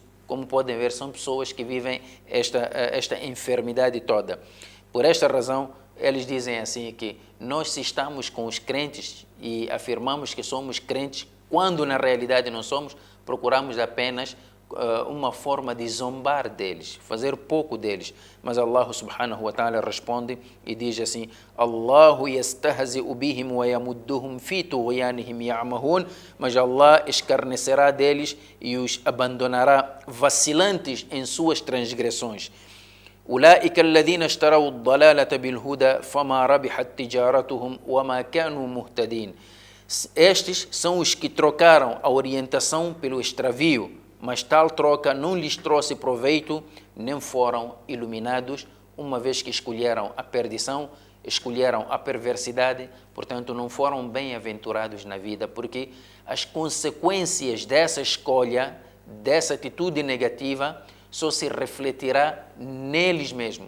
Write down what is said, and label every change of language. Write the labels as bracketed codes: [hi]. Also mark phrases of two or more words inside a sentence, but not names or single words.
[pt] Como podem ver, são pessoas que vivem esta enfermidade toda. Por esta razão, eles dizem assim que nós, se estamos com os crentes e afirmamos que somos crentes, quando na realidade não somos, procuramos apenas uma forma de zombar deles, fazer pouco deles. Mas Allah [ar] سبحانه وتعالى [pt] responde e diz assim: [ar] الله يستهزئ بهم ويمدهم في طغيانهم يعمهون. [pt] Mas Allah escarnecerá deles e os abandonará vacilantes em suas transgressões. [ar] أولئك الذين اشتروا الضلالة بالهدى فما ربحت تجارتهم وما كانوا مهتدين. [pt] Estes são os que trocaram a orientação pelo extravio, mas tal troca não lhes trouxe proveito, nem foram iluminados, uma vez que escolheram a perdição, escolheram a perversidade, portanto não foram bem-aventurados na vida, porque as consequências dessa escolha, dessa atitude negativa, só se refletirá neles mesmos.